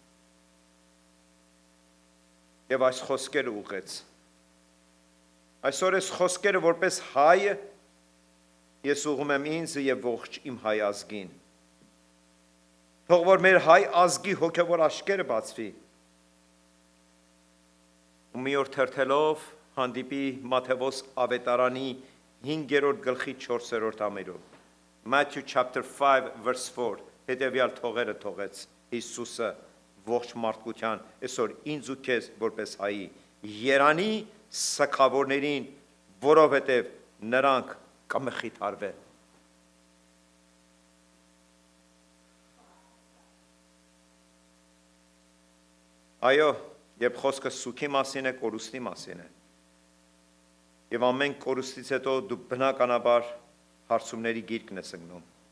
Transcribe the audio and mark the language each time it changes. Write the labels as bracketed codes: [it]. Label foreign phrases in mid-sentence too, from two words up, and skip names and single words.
[hy] եւ այս խոսքերը ուղեց այսօր այս խոսքերը որպես հայ ես ուղում եմ ինձ եւ ողջ իմ հայ ազգին թող որ մեր հայ ազգի հոգեվոր աչքերը բացվի ու մի օր թերթելով հանդիպի Մատթեոս ավետարանի 5-րդ գլխի 4-րդ ամերով [en] Matthew chapter 5 verse 4 [hy] հետևյալ թողերը թողեց Հիսուսը ողջ մարդկության այսօր ինձ ու քեզ որպես հայի երանի սքավորներին որովհետև նրանք կմխիթարվեն այո երբ խոսքը սուքի մասին է կորուստի մասին է եւ ամեն կորուստից հետո դու բնականաբար հարցումների գիրկն ես ընկնում